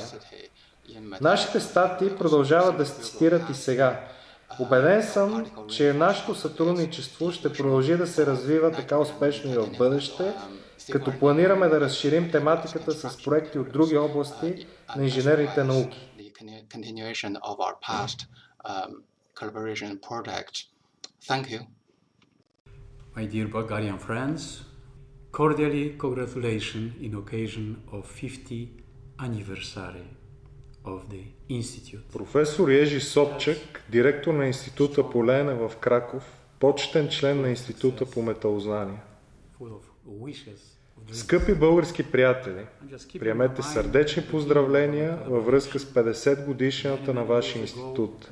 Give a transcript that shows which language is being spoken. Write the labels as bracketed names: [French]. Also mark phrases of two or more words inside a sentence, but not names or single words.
[Bulgarian] Нашите статии продължават да се цитират и сега. Убеден съм, че нашето сътрудничество ще продължи да се развива така успешно и в бъдеще, като планираме да разширим тематиката с проекти от други области на инженерните науки. [English] My dear Bulgarian friends, cordially congratulations in occasion of 50th anniversary of the Institute. [Bulgarian] Професор Ежи Собчак, директор на Института по леене в Краков, почетен член на Института по металознание. Скъпи български приятели, приемете сърдечни поздравления във връзка с 50 годишнината на вашия институт.